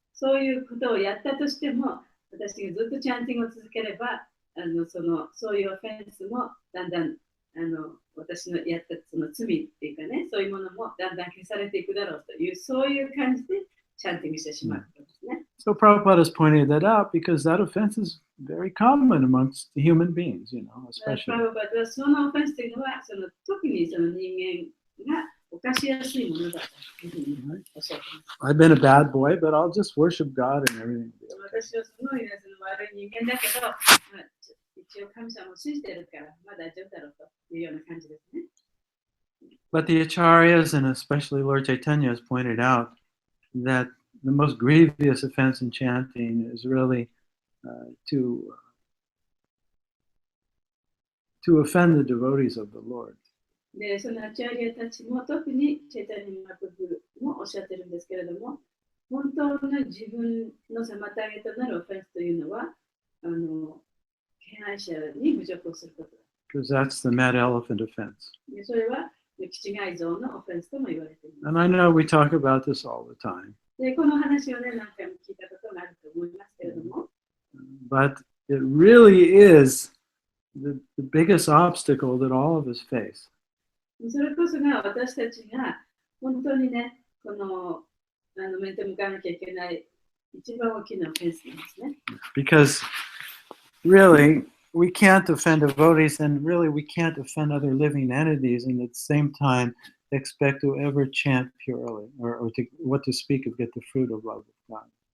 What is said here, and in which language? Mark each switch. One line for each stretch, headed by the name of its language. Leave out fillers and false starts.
Japanese: そういうことをやったとしても、私がずっとチャンティングを続ければ、そういうオフェンスもだんだん私のやったその罪っていうかね、そういうものもだんだん消されていくだろうという、そういう感じでチャンティングしてしまうことですね。
English: So Prabhupada has pointed that out because that offense is very common amongst human beings, you know,
Japanese: プ
English: especially.
Japanese: ラブパドはそのオフェンスというのは特にその人間が犯しやすいものだというふうにおっしゃっています。
English: I've been a bad boy, but I'll just worship God and everything.
Japanese: 私はすごいその悪い人間だけど、一応神様を信じてるからまだ大丈夫だろうというような感じですね。
English: But the acharyas and especially Lord Chaitanya has pointed out that the most grievous offense in chanting is really to offend the devotees of the Lord.
Japanese: で、そのアチャリアたちも特にチェタニマプブもおっしゃってるんですけれども、本当の自分の妨げとなるオフェンスというのは、敬愛者に侮辱をすることだ。
English: Because that's the mad elephant offense.
Japanese: で、それは気違い像のオフェンスとも言われています。
English: And I know we talk about this all the time.
Japanese: で、この話をね、何回も聞いたことがあると思いますけれども、
English: But it really is the biggest obstacle that all of us face.
Japanese: それこそが私たちが本当にね、この面と向かわなきゃいけない一番大きなオフェンスなんですね。
English: Because really, we can't offend devotees, and really, we can't offend other living entities, and at the same time, expect to ever chant purely, or what to speak of, get the fruit of love of God.